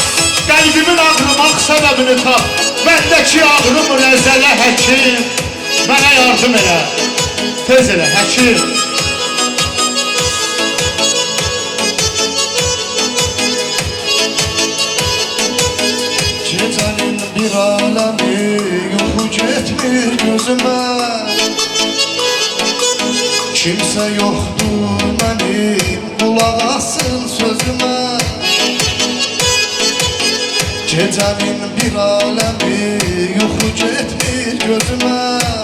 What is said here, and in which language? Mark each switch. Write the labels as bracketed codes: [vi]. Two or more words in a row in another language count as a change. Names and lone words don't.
[az] Qəlbimin ağrımaq səbəbini tap. Məndəki ağrım rəzələ həkim. Mənə yardım elə tez elə həkim. Gecenin bir alemi yuxu getmir gözüme. [tr] Kimse yoktur benim kulak alsın sözüme. [az] Gecenin bir alemi yuxu getmir gözüme.